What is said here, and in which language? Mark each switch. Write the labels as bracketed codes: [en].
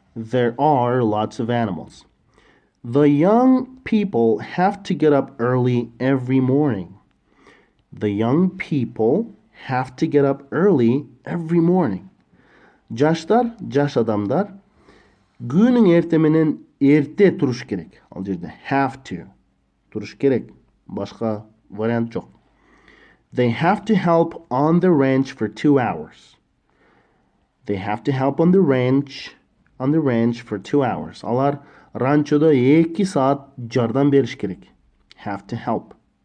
[en] There are lots of animals. The young people have to get up early every morning. The young people have to get up early every morning. [ky] Жаштар, жаш адамдар күнүн эрте менен эрте туруш керек. Ал жерде [en] have to [ky] туруш керек. Башка вариант жок. [en] They have to help on the ranch for 2 hours. They have to help on the ranch on the ranch for 2 hours. [ky] Алар ранчодо 2 саат жардам бериш керек. [en] Have to help.